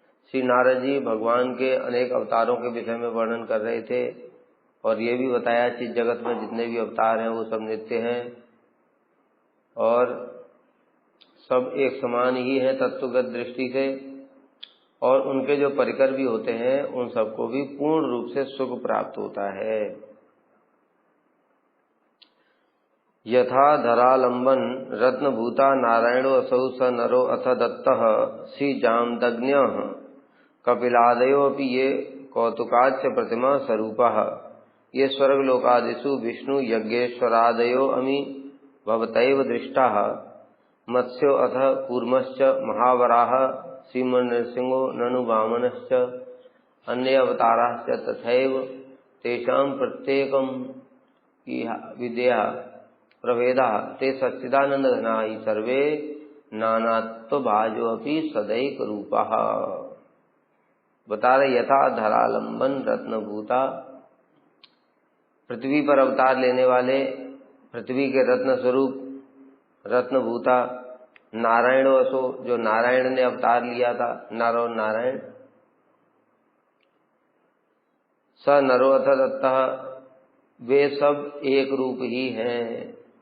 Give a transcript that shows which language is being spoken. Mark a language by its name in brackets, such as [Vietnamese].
[Hindi] श्री नारद जी भगवान के अनेक अवतारों के विषय में वर्णन कर रहे थे और ये भी बताया कि जगत में जितने भी अवतार हैं वो सब नित्य हैं और सब एक समान ही हैं तत्वगत दृष्टि से, और उनके जो परिकर भी होते हैं उन सबको भी पूर्ण रूप से सुख प्राप्त होता है। [Sanskrit] यथा धरालंबन रत्नभूता नारायणो असौ स नरो अथ दत्तः श्री जामदग्न्यः कपिलादयोऽपि ये कौतुकाच्च प्रतिमा स्वरूपः ये स्वर्गलोकादिषु विष्णु यज्ञेश्वरादयो अमी भवतैव दृष्टाः मत्स्यो अथ कूर्मश्च महावराः श्रीमन्नृसिंहो ननु वामनश्च अन्ये अवताराश्च तथैव तेषां प्रत्येकं विद्या प्रभेदाः ते सच्चिदानन्दघनाः हि सर्वे नानात्वभाजोऽपि सदैकरूपाः। [Hindi] बता रहे [Sanskrit] यथा धरालंबन रत्नभूता, [Hindi] पृथ्वी पर अवतार लेने वाले पृथ्वी के रत्न स्वरूप रत्नभूता नारायण असो, जो नारायण ने अवतार लिया था, नर और नारायण, [Sanskrit] स नरोऽथ दत्तः [Hindi] वे सब एक रूप ही हैं।